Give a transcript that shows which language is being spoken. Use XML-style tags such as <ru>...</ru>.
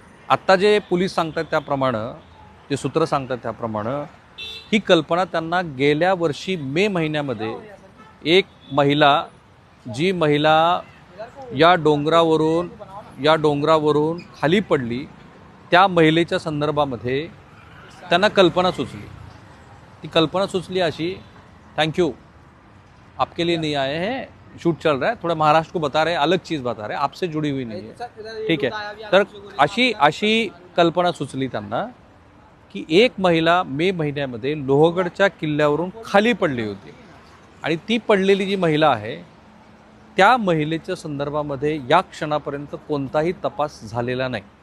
<mr>आत्ता जे पोलीस सांगतात त्याप्रमाणे, जे सूत्र सांगतात त्याप्रमाणे ही कल्पना त्यांना गेल्या वर्षी मे महिन्यामध्ये एक महिला, जी महिला या डोंगरावरून खाली पडली, त्या महिलेच्या संदर्भामध्ये त्यांना कल्पना सुचली. ती कल्पना सुचली अशी,</mr> <hi>थैंक यू आपके लिए नहीं आए हैं, शूट चल रहा है, थोड़ा महाराष्ट्र को बता रहे हैं, अलग चीज़ बता रहे हैं, आपसे जुड़ी हुई नहीं है, ठीक है.</hi> <mr>तर अशी कल्पना सुचली त्यांना की एक महिला मे महिन्यामध्ये लोहगडच्या किल्ल्यावरून खाली पडली होती आणि ती पडलेली जी महिला आहे त्या महिलेच्या संदर्भामध्ये या क्षणापर्यंत कोणताही तपास झालेला नाही.</mr>